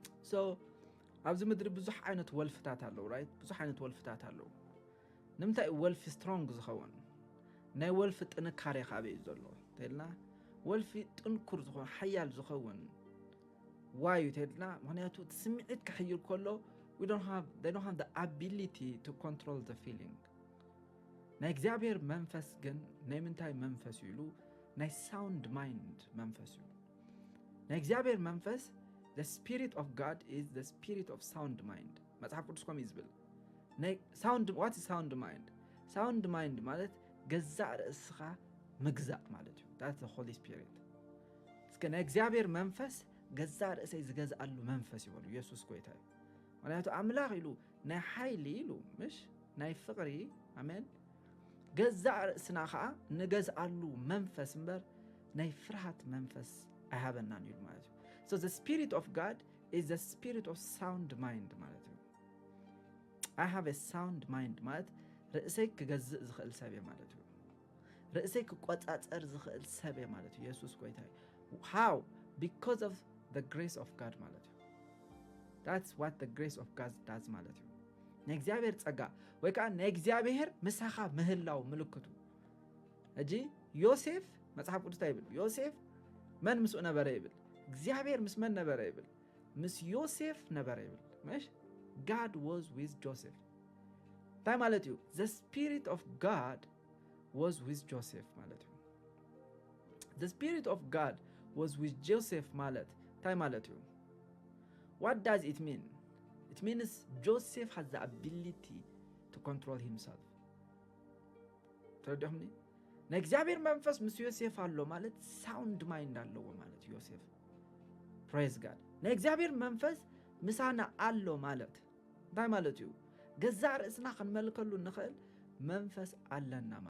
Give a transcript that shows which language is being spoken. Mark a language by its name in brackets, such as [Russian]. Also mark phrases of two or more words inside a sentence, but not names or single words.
[Tigrinya] so ኣብዚ ምድሪ ብዙሕ ዓይነት ወልፍታት ኣለዉ right ብዙሕ ዓይነት ወልፍታት ኣለዉ ንምንታይ ወልፊ strong ዝኸውን ናይ ወልፊ ጥንካሬ ካበይ ዘሎ ተልና ወልፊ ጥንኩር ዝኸውን ሓያል ዝኸውን ዋዩ ተልና ምክንያቱ ስምዒት ክሕይል ከሎ [English] they don't have the ability to control the feeling [Tigrinya] ናይ እግዚአብሔር መንፈስ ግን ናይ ምንታይ መንፈስ ይሉ ናይ [English] sound mind [Tigrinya] መንፈስ ይሉ ናይ እግዚአብሔር መንፈስ [English] the spirit of God is the spirit of sound mind [Tigrinya] መጽሐፍ ቅዱስ ኮም ይዝብል ናይ [English] sound what is sound [Tigrinya] mind ማለት ገዛእ ርእስኻ ምግዛእ ማለት እዩ [English] that's the holy spirit [Tigrinya] እስከ ናይ እግዚአብሔር መንፈስ ገዛእ ርእሰይ ዝገዛሉ መንፈስ ይበሉ ኢየሱስ ጎይታ ምክንያቱ አምላኽ ኢሉ ናይ ሓይሊ ኢሉ ምሽ ናይ ፍቅሪ አሜን ገዛእ ርእስና ከዓ ንገዝኣሉ መንፈስ እምበር ናይ ፍርሃት መንፈስ አይሃበናን ይሉ ማለት እዩ [English] so the spirit of God is the spirit of sound mind [Tigrinya] ማለት እዩ [English] I have a sound mind [Tigrinya] ማለት ርእሰይ ክገዝእ ዝኽእል ሰብ ማለት እዩ ርእሰይ ክቆጻጸር ዝኽእል ሰብ ማለት እዩ ኢየሱስ ጎይታ [English] how because of the grace of God [Tigrinya] ማለት እዩ [English] that's what the grace of God does [Tigrinya] ማለት እዩ ናይ እግዚአብሔር ጸጋ ወይ ከዓ ናይ እግዚአብሔር ምሳኻ ምህላው ምልክቱ እጂ ዮሴፍ መጽሐፍ ቅዱስ ይብል ዮሴፍ መን ምስኡ ነበረ ይብል እግዚአብሔር ምስ መን ነበረ ይብል ምስ ዮሴፍ ነበረ ይብል ማሽ [English] God was with Joseph [Tigrinya] ታይ ማለት እዩ [English] the spirit of God was with Joseph [Tigrinya] ማለት እዩ [English] the spirit of God was with Joseph [Tigrinya] ማለት ታይ ማለት እዩ [English] what does it mean it means Joseph has the ability to control himself [Tigrinya] ተረዳሁኒ ናይ እግዚአብሔር መንፈስ ምስ ዮሴፍ አሎ ማለት [English] sound mind [Tigrinya] አለው ማለት ዮሴፍ [English] praise God [Tigrinya] ናይ እግዚአብሔር መንፈስ ምሳና አሎ ማለት ታይ ማለት እዩ ገዛእ ርእስና ክንመልከሉ ንኽእል መንፈስ አለና